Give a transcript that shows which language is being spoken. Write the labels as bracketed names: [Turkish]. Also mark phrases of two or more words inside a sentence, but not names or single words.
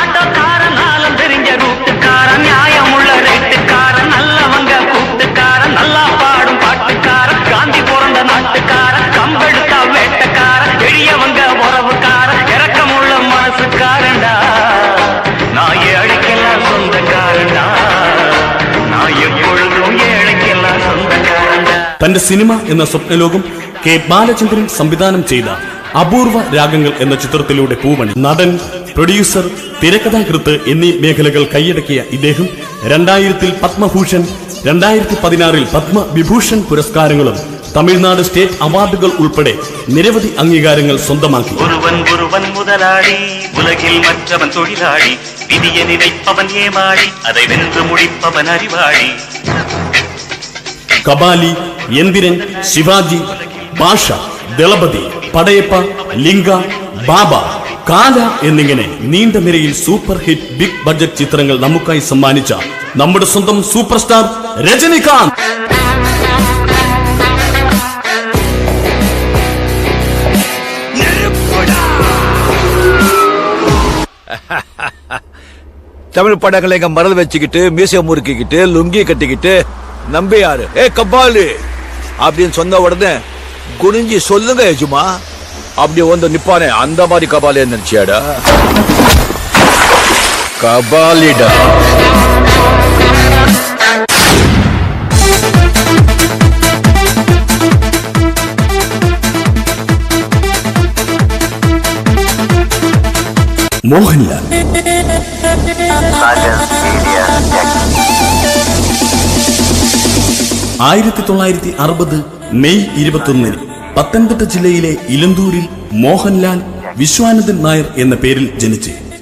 [Tamil] ஆட்டோக்காரன் நாளும் தெரிஞ்ச ரூட்டுக்காரன் நியாயமுள்ள ரேட்டுக்காரன் நல்லவங்க கூட்டுக்காரன் நல்லா பாடும் பாட்டுக்காரன் காந்தி பிறந்த நாட்டுக்காரன் கம்பெடுத்தா வேட்டக்காரன் எளியவங்க உறவுக்காரன் இறக்கமுள்ள மனசுக்காரன்டா நான் ஏழைக்கெல்லாம் சொந்தக்காரன்டா நான் எப்பொழுதும் ஏழைக்கெல்லாம் சொந்தக்காரன்டா. [Malayalam] തന്റെ സിനിമ എന്ന സ്വപ്നലോകം കെ ബാലചന്ദ്രൻ സംവിധാനം ചെയ്ത അപൂർവ രാഗങ്ങൾ എന്ന ചിത്രത്തിലൂടെ പൂവണി. നടൻ, പ്രൊഡ്യൂസർ, തിരക്കഥാകൃത്ത് എന്നീ മേഖലകൾ കൈയടക്കിയ ഇദ്ദേഹം 2000 പത്മഭൂഷൺ, 2016 പത്മവിഭൂഷൺ പുരസ്കാരങ്ങളും തമിഴ്നാട് സ്റ്റേറ്റ് അവാർഡുകൾ ഉൾപ്പെടെ നിരവധി അംഗീകാരങ്ങൾ സ്വന്തമാക്കി. [Tamil] ஒருவன் முதலாளி உலகில் மற்றவன் தொழிலாளி விதியை நினைப்பவன் ஏமாளி அதை வென்று முடிப்பவன் அறிவாளி. [Malayalam] കബാലി, യന്തിരൻ, ശിവാജി, ഭാഷ, ദളപതി, പടയപ്പ, ലിംഗ, ബാബ, കാല എന്നിങ്ങനെ നീണ്ട നിരയിൽ [English] super hit big budget [Malayalam] ചിത്രങ്ങൾ നമുക്കായി സമ്മാനിച്ച നമ്മുടെ സ്വന്തം [English] super star [Malayalam] രജനികാന്ത്. [Tamil] தமிழ் படங்களை மறந்து வச்சுக்கிட்டு மியூசியம் முறுக்கிக்கிட்டு லுங்கி கட்டிக்கிட்டு நம்பியாரு ஏ கபாலி அப்படின்னு சொன்ன உடனே குனிஞ்சி சொல்லுங்க யஜுமா அப்படி வந்து நிப்பானே அந்த மாதிரி கபாலி நினைச்சியாடா? கபாலிடா. [Malayalam] മോഹൻലാൽ 1960 മെയ് 21 പത്തനംതിട്ട ജില്ലയിലെ ഇലന്തൂരിൽ മോഹൻലാൽ വിശ്വാനന്ദൻ നായർ എന്ന പേരിൽ ജനിച്ച്